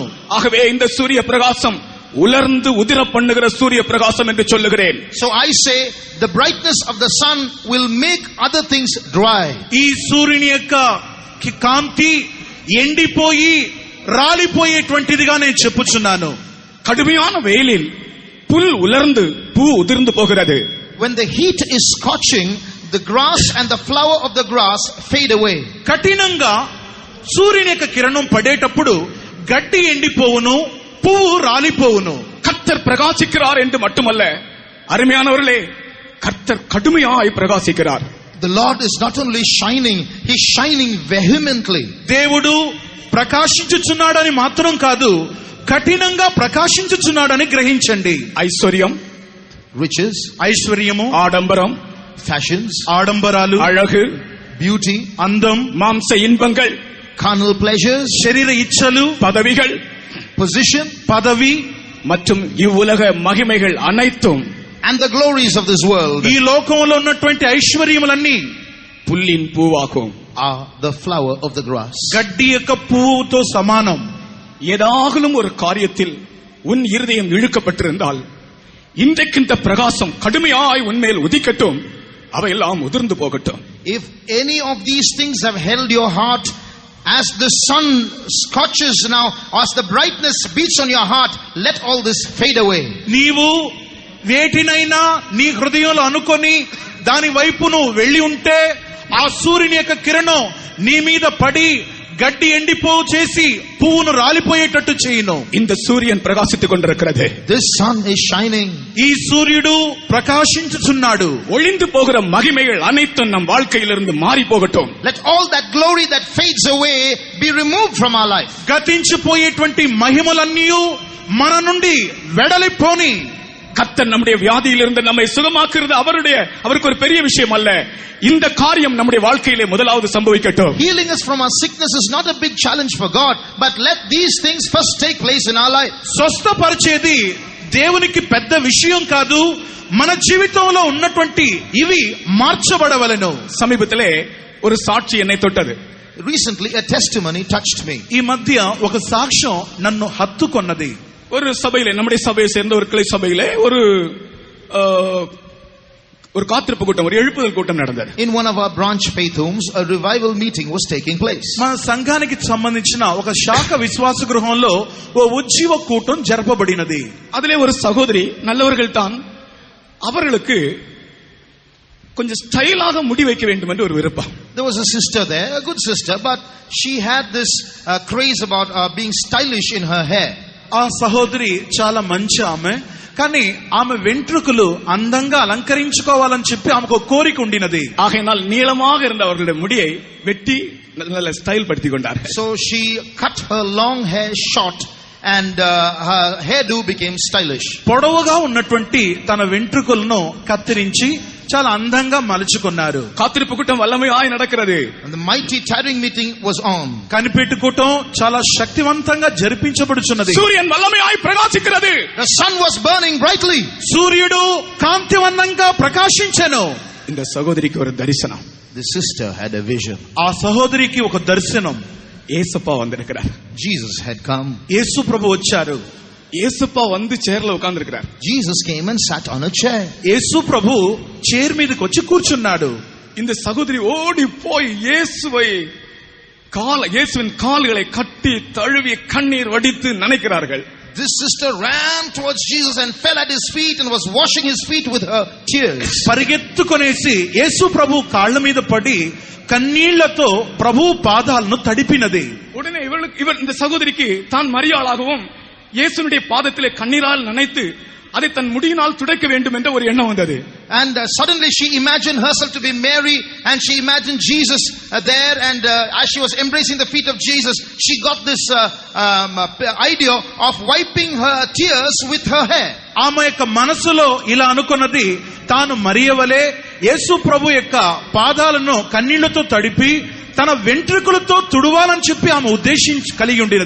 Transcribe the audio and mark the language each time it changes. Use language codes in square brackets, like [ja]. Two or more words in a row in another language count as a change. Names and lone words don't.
[ta] ஆகவே இந்த சூரிய பிரகாசம் உலர்ந்து உதிர பண்ணுகிற சூரிய பிரகாசம் என்று சொல்லுகிறேன். [en] So I say the brightness of the sun will make other things dry. [te] ఈ సూర్యుని యొక్క కాంతి ఎండిపోయి రాలిపోయేటువంటిదిగా నేను చెప్పుచున్నాను. [ta] கடுமையான வெயிலில் புல் உலர்ந்து பூ உதிர்ந்து போகிறது. [en] When the heat is scorching, the grass and the flower of the grass fade away. [te] కఠినంగా సూర్యుని యొక్క కిరణం పడేటప్పుడు గడ్డి ఎండిపోవును, పువ్వు రాలిపోవును. [ta] கர்த்தர் பிரகாசிக்கிறார் என்று மட்டுமல்ல, அருமையானவர்களே, கர்த்தர் கடுமையாய் பிரகாசிக்கிறார். [en] The Lord is not only shining, He's shining vehemently. [te] దేవుడు ప్రకాశించుచున్నాడని మాత్రం కాదు, కఠినంగా ప్రకాశించుచున్నాడని గ్రహించండి. [ta] ஐஸ்வர்யம், [en] Riches, [te] ఐశ్వర్యము, [ta] ஆடம்பரம், [en] fashions, [te] ఆడంబరాలు, [ta] அழகு, [en] beauty, [te] అందం, [ta] மாம்ச இன்பங்கள், [en] carnal pleasures, [te] శరీర ఇచ్చలు, [ta] பதவிகள், [en] position, [te] పదవి, [ta] மற்றும் இவ்வுலக மகிமைகள் அனைத்தும் [en] and the glories of this world [te] ఈ లోకంలో ఉన్నటువంటి ఐశ్వర్యములన్నీ [ta] புல்லின் பூவாகும். [en] are the flower of the grass. [te] గడ్డి యొక్క పువ్వుతో సమానం. [ta] ஏதாகலும் ஒரு காரியத்தில் உன் இருதயம் இழுக்கப்பட்டிருந்தால், இன்றைக்கு இந்த பிரகாசம் கடுமையாய் உன்மேல் உதிக்கட்டும், அவையெல்லாம் உதிர்ந்து போகட்டும். [en] If any of these things have held your heart, as the sun scorches now, as the brightness beats on your heart, let all this fade away. [te] నీవు వేటినైనా నీ హృదయంలో అనుకొని దాని వైపు నువ్వు వెళ్ళి ఉంటే, ఆ సూర్యుని యొక్క కిరణం నీ మీద పడి గడ్డి ఎండిపోవు చేసి పువ్వును రాలిపోయేటట్టు చేయును. [ta] இந்த சூரியன் பிரகாசித்துக் கொண்டிருக்கிறது. [en] This sun is shining. [te] ఈ సూర్యుడు ప్రకాశించుచున్నాడు. [ta] ஒளிந்து போகிற மகிமைகள் அனைத்தும் நம் வாழ்க்கையிலிருந்து மாறி போகட்டும். [en] Let all that glory that fades away be removed from our life. [te] గతించిపోయేటువంటి మహిమలన్నీ మన నుండి వెడలిపోని. [ta] கர்த்தர் நம்முடைய வியாதியிலிருந்து நம்மை சுகமாக்குறது அவருக்கு ஒரு பெரிய விஷயம் அல்ல. இந்த காரியம் நம்முடைய வாழ்க்கையிலே முதலாவது சம்பவிக்கட்டும். [en] Healing us from our sickness is not a big challenge for God, but let these things first take place in our life. [te] స్వస్థపరిచేది దేవునికి పెద్ద విషయం కాదు, మన జీవితంలో ఉన్నటువంటి ఇవి మార్చబడవలెను. [ta] சமீபத்திலே ஒரு சாட்சி என்னை தொட்டது. [en] Recently a testimony touched me. [te] ఈ మధ్య ఒక సాక్ష్యం నన్ను హత్తుకొన్నది. [ta] ஒரு சபையிலே, நம்முடைய சபையை சேர்ந்த ஒரு கிளை சபையிலே ஒரு காத்திருப்பு கூட்டம், ஒரு எழுப்புதல் கூட்டம் நடந்தது. [en] In one of our branch faith homes, a revival meeting was taking place. [te] మన సంఘానికి సంబంధించిన ఒక శాఖ విశ్వాస గృహంలో ఓ ఉజ్జీవ కూటం జరపబడినది. [ta] அதிலே ஒரு சகோதரி, நல்லவர்கள் தான், அவர்களுக்கு கொஞ்சம் ஸ்டைலாக முடி வைக்க வேண்டும் என்று ஒரு விருப்பம். [en] There was a sister there, a good sister, but she had this craze about being stylish in her hair. [te] ఆ సహోదరి చాలా మంచి ఆమె, కానీ ఆమె వెంట్రుకలు అందంగా అలంకరించుకోవాలని చెప్పి ఆమెకు కోరిక ఉండినది. [ta] ஆகையினால் நீளமாக இருந்த அவர்களுடைய முடியை வெட்டி நல்ல ஸ்டைல் படுத்திக் கொண்டார்கள். [en] So she cut her long hair short and her hairdo became stylish. [te] పొడవుగా ఉన్నటువంటి తన వెంట్రుకలను కత్తిరించి చాలా అందంగా మలుచుకున్నారు. [ta] காத்திருப்பு கூட்டம் வல்லமையாய் நடக்கிறது. [en] And the mighty tarrying meeting was on. [te] కనిపెట్టుకోవటం చాలా శక్తివంతంగా జరిపించబడుచున్నది. [ta] சூரியன் வல்லமையாய் பிரகாசிக்கிறது. [en] The sun was burning brightly. [te] సూర్యుడు కాంతివంతంగా ప్రకాశించెను. [ta] இந்த சகோதரிக்கு ஒரு தரிசனம். [en] The sister had a vision. [te] ఆ సహోదరికి ఒక దర్శనం. [ta] ஏசப்பா வந்திருக்கிறார். [en] Jesus had come. [te] యేసు ప్రభు వచ్చారు. [ta] ஏசப்பா வந்து சேர்ல உட்கார்ந்து இருக்கிறார். [en] Jesus came and sat on a chair. [te] యేసు ప్రభు చైర్ మీదకి వచ్చి కూర్చున్నాడు. [ta] இந்த சகோதரி ஓடி போய் இயேசுவின் கால்களை கட்டி தழுவி கண்ணீர் வடித்து நினைக்கிறார்கள். [en] This sister ran towards Jesus and fell at his feet and was washing his feet with her tears. [te] పరిగెత్తుకొనేసి యేసు ప్రభు కాళ్ళ మీద పడి కన్నీళ్లతో ప్రభు పాదాలను తడిపినది. [ta] உடனே இந்த சகோதரிக்கு தான் மரியாளாகவும் இயேசுனுடைய பாதத்திலே கண்ணீரால் நினைத்து அதை தன் முடியினால் துடைக்க வேண்டும் என்ற ஒரு எண்ணம் வந்தது. [en] And suddenly she imagined herself to be Mary, and she imagined Jesus there, and as she was embracing the feet of Jesus, she got this idea of wiping her tears with her hair. [te] ఆమె యొక్క మనసులో ఇలా అనుకున్నది, తాను మరియవలే యేసు ప్రభు యొక్క పాదాలను కన్నీళ్లతో తడిపి తన వెంట్రుకలతో తుడవాలని చెప్పి ఆమె ఉద్దేశించి కలిగి ఉండినది.